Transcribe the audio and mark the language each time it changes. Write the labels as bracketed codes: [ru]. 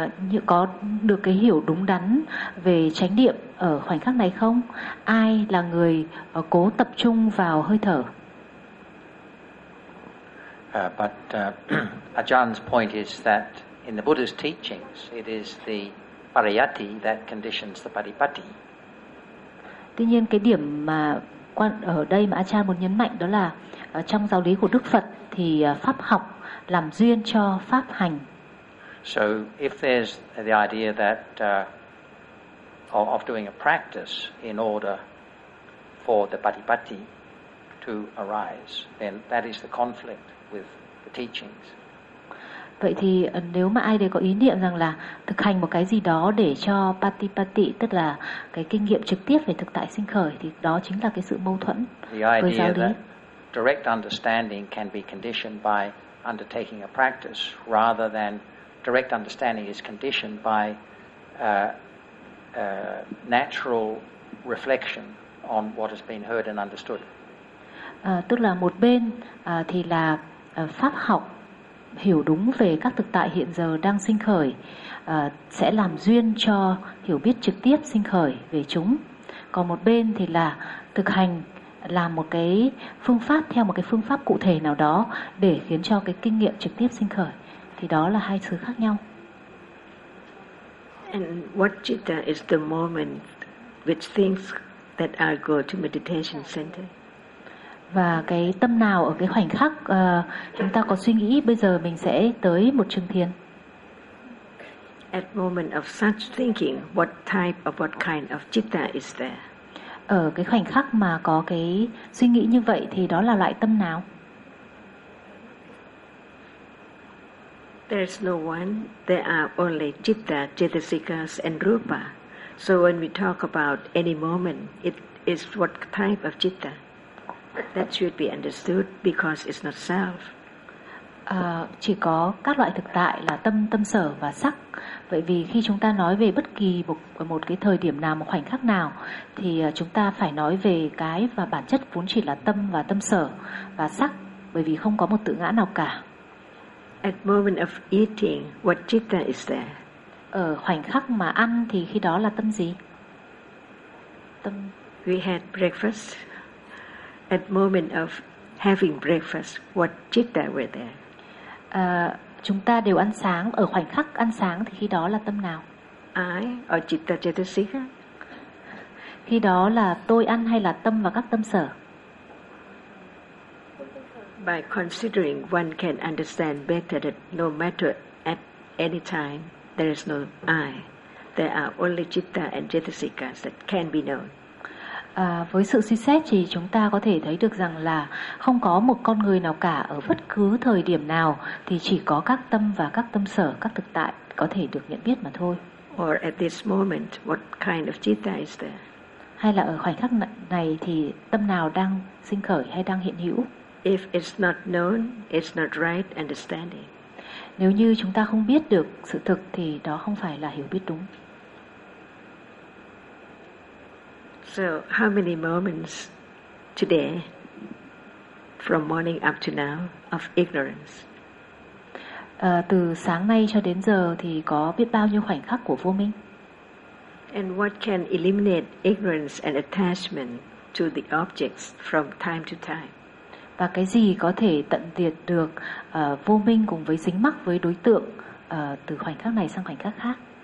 [vi] Như có được cái hiểu đúng đắn về chánh niệm ở khoảnh khắc này không? Ai là người cố tập trung vào hơi thở? [en] But Ajahn's point is that in the Buddha's teachings, it is the pariyatti that conditions the paripatti. [vi] Tuy nhiên, cái điểm mà ở đây mà Ajahn muốn nhấn mạnh đó là trong giáo lý của Đức Phật thì pháp học làm duyên cho pháp hành. [en] So if there's the idea that of doing a practice in order for the paripatti to arise, then that is the conflict with the teachings. [vi] Vậy thì nếu mà ai đấy có ý niệm rằng là thực hành một cái gì đó để cho patipatti, tức là cái kinh nghiệm trực tiếp về thực tại sinh khởi, thì đó chính là cái sự mâu thuẫn với giáo lý. [en] The idea that direct understanding can be conditioned by undertaking a practice, rather than direct understanding is conditioned by natural reflection on what has been heard and understood. [vi] Tức là một bên thì là pháp học hiểu đúng về các thực tại hiện giờ đang sinh khởi sẽ làm duyên cho hiểu biết trực tiếp sinh khởi về chúng. Còn một bên thì là thực hành làm một cái phương pháp theo một cái phương pháp cụ thể nào đó để khiến cho cái kinh nghiệm trực tiếp sinh khởi. Thì đó là hai thứ khác nhau. [en] And what citta is the moment which thinks that I go to meditation center? [vi] Và cái tâm nào ở cái khoảnh khắc chúng ta có suy nghĩ bây giờ mình sẽ tới một trường thiền? [en] At moment of such thinking, what type of what kind of citta is there? [vi] Ở cái khoảnh khắc mà có cái suy nghĩ như vậy thì đó là loại tâm nào? [en] There is no one. There are only citta, chetasikas and rupa. So when we talk about any moment, it is what type of citta. That should be understood because it's not self. [vi] Chỉ có các loại thực tại là tâm, tâm sở và sắc. Vậy vì khi chúng ta nói về bất kỳ một cái thời điểm nào, một khoảnh khắc nào, thì chúng ta phải nói về cái và bản chất vốn chỉ là tâm và tâm sở và sắc, bởi vì không có một tự ngã nào cả. [en] At moment of eating, what citta is there? [vi] Ở khoảnh khắc mà ăn thì khi đó là tâm gì? [en] Tâm. We had breakfast. At moment of having breakfast, what citta were there? [vi] Chúng ta đều ăn sáng. Ở khoảnh khắc ăn sáng thì khi đó là tâm nào? [en] I or citta chetasika? [vi] Khi đó là tôi ăn hay là tâm và các tâm sở? [en] By considering, one can understand better that no matter at any time, there is no I. There are only citta and chetasika that can be known. [vi] Với sự suy xét thì chúng ta có thể thấy được rằng là không có một con người nào cả ở bất cứ thời điểm nào thì chỉ có các tâm và các tâm sở, các thực tại có thể được nhận biết mà thôi. [en] Or at this moment, what kind of citta is there? [vi] Hay là ở khoảnh khắc này thì tâm nào đang sinh khởi hay đang hiện hữu? [en] If it's not known, it's not right understanding. [vi] Nếu như chúng ta không biết được sự thực thì đó không phải là hiểu biết đúng. [en] So, how many moments today, from morning up to now, of ignorance? [vi] Từ sáng nay cho đến giờ thì có biết bao nhiêu khoảnh khắc của vô minh? [en] And what can eliminate ignorance and attachment to the objects from time to time? [vi] Và cái gì có thể tận diệt được vô minh cùng với dính mắc với đối tượng từ khoảnh khắc này sang khoảnh khắc khác?